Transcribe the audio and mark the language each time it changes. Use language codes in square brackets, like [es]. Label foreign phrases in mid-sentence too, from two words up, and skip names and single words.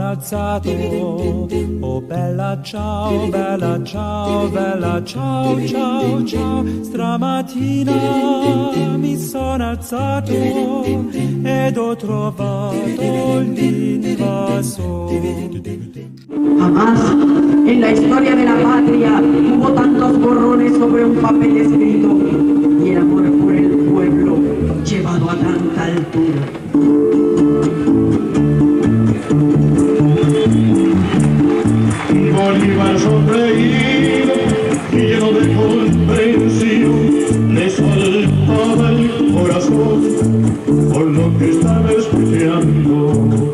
[it] alzato, oh bella ciao, bella ciao, bella ciao, ciao, ciao. Stamattina mi sono alzato ed ho trovato l'invasore. [es] Jamás en la historia de la patria hubo tantos borrones sobre un papel escrito y el amor por el pueblo llevado a tanta altura. Bolívar sonreído y lleno de comprensión le saltaba el corazón por lo que estaba escuchando.